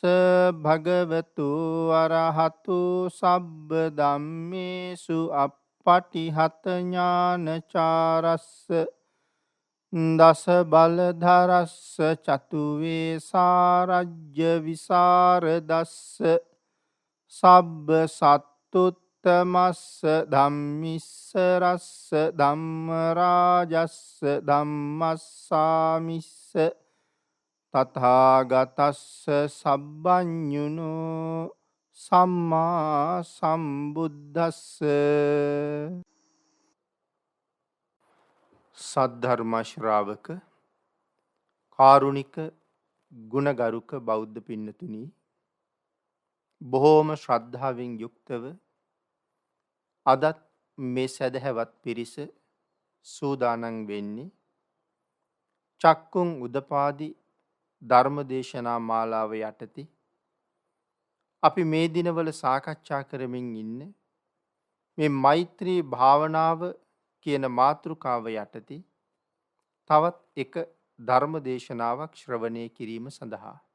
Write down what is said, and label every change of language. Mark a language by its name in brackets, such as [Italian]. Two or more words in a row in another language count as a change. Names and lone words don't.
[Pali] භගවතු අරහතු සබ්බ ධම්මේසු අප්පටිහත ඥානචාරස්ස දස බලධරස්ස චතුවේ සාරජ්‍ය විසරදස්ස සබ්බ සත්තුත්තමස්ස ධම්මිස්ස රස්ස ධම්ම රාජස්ස ධම්මස්සාමිස්ස තථාගතස්ස සබ්බඤුනෝ සම්මා සම්බුද්දස්ස [Sinhala] සද්ධර්ම ශ්‍රාවක කාරුණික ගුණගරුක බෞද්ධ පින්නතුනි, බොහෝම ශ්‍රද්ධාවෙන් යුක්තව අදත් මේ සදහැවත් පිරිස සූදානම් වෙන්නේ චක්කුන් උදපාදි ධර්මදේශනා මාලාව යටතේ අපි මේ දිනවල සාකච්ඡා කරමින් ඉන්න මේ මෛත්‍රී භාවනාව කියන මාතෘකාව යටතේ තවත් එක ධර්ම දේශනාවක් ශ්‍රවණය කිරීම සඳහා